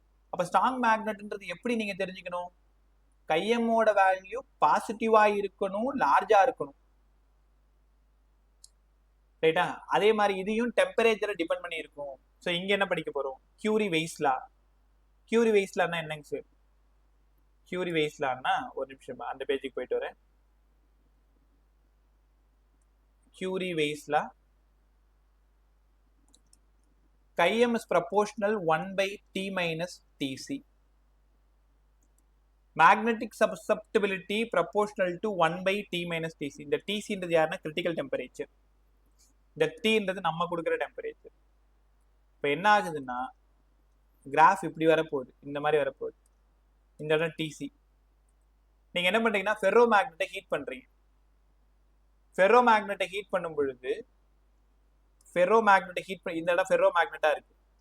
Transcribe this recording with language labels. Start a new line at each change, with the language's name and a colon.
Tamil: அப்ப ஸ்ட்ராங் மேக்னெட்ன்றது எப்படி நீங்க தெரிஞ்சுக்கணும்? கையமோட வேல்யூ பாசிட்டிவா இருக்கணும், லார்ஜா இருக்கணும். ரைட்டா? அதே மாதிரி இதையும் டெம்பரேச்சரை டிபெண்ட் பண்ணி இருக்கும். ஸோ இங்க என்ன படிக்க போறோம்? கியூரி வெய்ஸ்லா. கியூரி வெய்ஸ்லான்னா என்னங்க சார்? கியூரி வெய்ஸ்லான்னா ஒரு நிமிஷம் அந்த பேஜுக்கு போயிட்டு வரேன்.
English: Curie வெய்ஸ்லா Km is proportional 1 by T minus Tc. Magnetic susceptibility proportional to 1 by T minus Tc.
Tamil: இந்த Tc ன்றது யாருன்னா critical temperature. இந்த T ன்றது நம்ம கொடுக்குற டெம்பரேச்சர். இப்போ என்ன ஆகுதுன்னா கிராஃப் இப்படி வரப்போகுது, இந்த மாதிரி வரப்போகுது. இந்த இடம் Tc. நீங்க என்ன பண்றீங்கன்னா ஃபெர்ரோ மேக்னெட்டை ஹீட் பண்றீங்க. ஃபெர்ரோ மேக்னெட்டை ஹீட் பண்ணும் பொழுது ஃபெர்ரோ மேக்னெட்டை ஹீட் பண்ணி இந்த இடம் ஃபெர்ரோ மேக்னெட்டா இருக்கு.